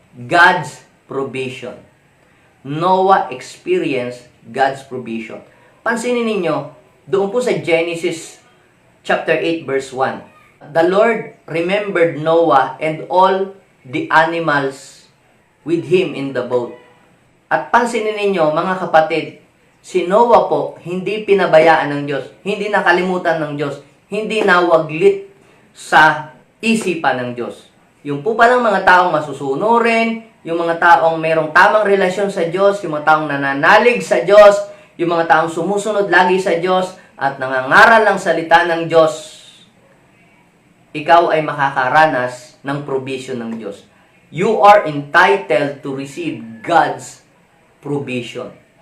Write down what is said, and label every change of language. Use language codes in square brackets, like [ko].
[en] God's provision. Noah experienced God's provision. [tl] Pansinin ninyo, doon po sa Genesis chapter 8 verse 1. [en] The Lord remembered Noah and all the animals with him in the boat. [tl] At pansinin ninyo, mga kapatid, si Noah po, hindi pinabayaan ng Diyos, hindi nakalimutan ng Diyos, hindi nawaglit sa isipan ng Diyos. Yung po palang mga taong masusunurin, yung mga taong mayroong tamang relasyon sa Diyos, yung mga taong nananalig sa Diyos, yung mga taong sumusunod lagi sa Diyos at nangangaral ng salita ng Diyos, ikaw ay makakaranas ng provision ng Diyos. [en] You are entitled to receive God's provision.